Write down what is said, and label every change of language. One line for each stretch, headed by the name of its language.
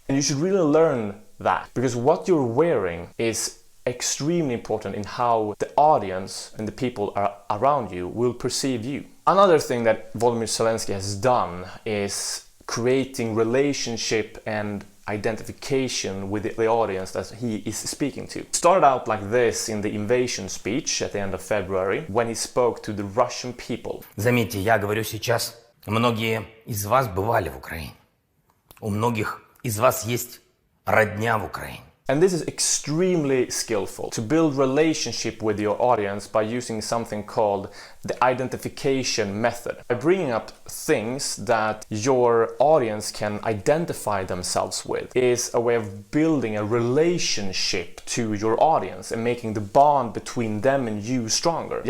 English: And you should really learn that, because what you're wearing is extremely important in how the audience and the people around you will perceive you. Another thing that Volodymyr Zelenskyy has done is creating relationship and identification with the audience that he is speaking to. It started out like this in the invasion speech at the end of February when he spoke to the Russian people.
Russian: Заметьте, я говорю сейчас, многие из вас бывали в Украине. У многих из вас есть родня в Украине.
English: And this is extremely skillful, to build relationship with your audience by using something called the identification method. By bringing up things that your audience can identify themselves with is a way of building a relationship to your audience and making the bond between them and you stronger.